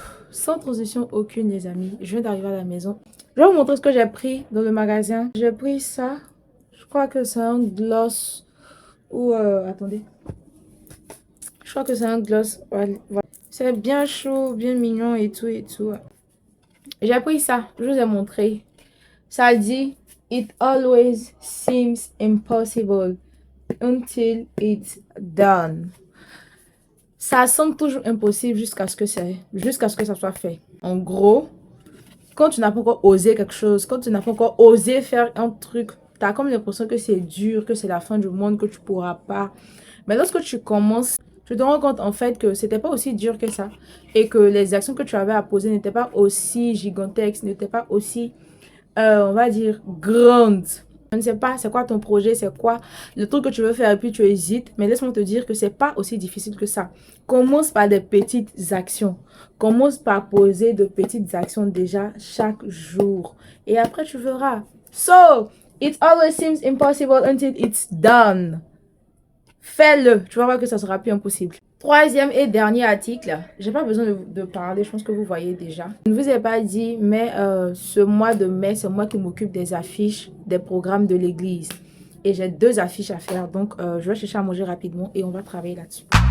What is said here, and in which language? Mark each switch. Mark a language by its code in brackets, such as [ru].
[fr] Sans transition aucune, les amis, je viens d'arriver à la maison. Je vais vous montrer ce que j'ai pris dans le magasin. J'ai pris ça. Je crois que c'est un gloss. Ou attendez. Je crois que c'est un gloss. Voilà. C'est bien chaud, bien mignon et tout et tout. J'ai pris ça. Je vous ai montré. Ça dit [en] It always seems impossible until it's done. [fr] Ça semble toujours impossible jusqu'à ce que ça soit fait. En gros, quand tu n'as pas encore osé quelque chose, quand tu n'as pas encore osé faire un truc, tu as comme l'impression que c'est dur, que c'est la fin du monde, que tu pourras pas. Mais lorsque tu commences, tu te rends compte en fait que c'était pas aussi dur que ça et que les actions que tu avais à poser n'étaient pas aussi gigantesques, n'étaient pas aussi, on va dire, grandes. Je ne sais pas c'est quoi ton projet, c'est quoi le truc que tu veux faire et puis tu hésites, mais laisse-moi te dire que c'est pas aussi difficile que ça. Commence par des petites actions. Commence par poser de petites actions déjà chaque jour. Et après, tu verras. [en] So, it always seems impossible until it's done. [fr] Fais-le. Tu vas voir que ça sera plus impossible. Troisième et dernier article. J'ai pas besoin de parler, je pense que vous voyez déjà. Je ne vous ai pas dit, mais ce mois de mai, c'est moi qui m'occupe des affiches, des programmes de l'église. Et j'ai 2 affiches à faire, donc je vais chercher à manger rapidement et on va travailler là-dessus.